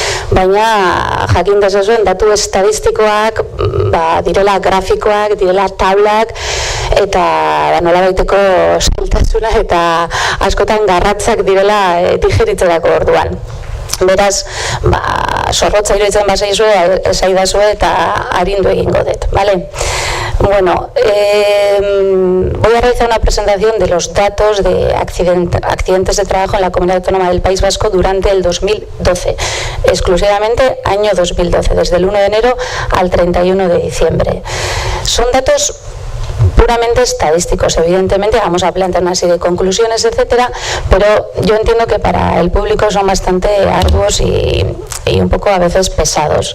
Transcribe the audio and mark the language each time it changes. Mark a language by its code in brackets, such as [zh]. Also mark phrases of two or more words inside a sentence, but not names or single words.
[eu] Baina jakin dezazuen datu estadistikoak direla grafikoak, direla tablak, eta nolabaiteko zailtasuna eta askotan garratzak direla digeritzerako orduan. Beraz, zorrotza iruditzen bazaizue, esaidazue eta arindu egingo dut, ¿vale? [es] Bueno, voy a realizar una presentación de los datos de accidentes de trabajo en la Comunidad Autónoma del País Vasco durante el 2012, exclusivamente año 2012, desde el 1 de enero al 31 de diciembre. Son datos puramente estadísticos, evidentemente vamos a plantear una serie de conclusiones, etcétera, pero yo entiendo que para el público son bastante arduos y un poco a veces pesados.